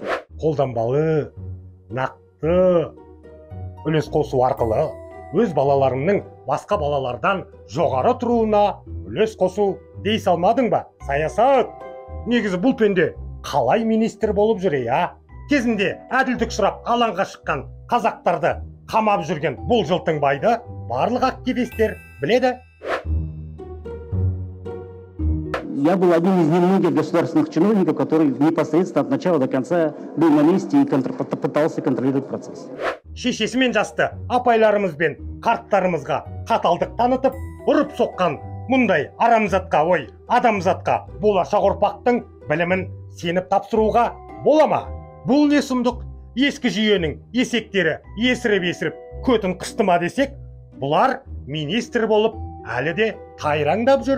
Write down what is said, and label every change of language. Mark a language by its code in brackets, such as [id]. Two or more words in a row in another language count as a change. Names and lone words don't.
[kk] Қолданбалы, нақты үлес қосу арқылы өз балаларының басқа балалардан жоғары тұруына үлес қосу дей салмадың ба? Саясат. Негізі бұл пенде қалай министр болып жүр, я? Кезінде әділдік сұрап алаңға шыққан қазақтарды қамап жүрген бұл жылтың байды барлық активистер біледі. [ru] Я был одним из немногих государственных чиновников, который непосредственно от начала до конца был на месте и пытался контролировать процесс. [kk] Шешесімен жасты апайларымыз бен қарттарымызға қаталдық танытып, ұрып соққан мұндай арамзатқа, адамзатқа болашақ ұрпақтың білімін сеніп тапсыруға бола ма? Бұл не сұмдық? Ескі жүйенің есектері есіріп көтін қыстыма десек, бұлар министр болып әлі де тайраңдап жүр.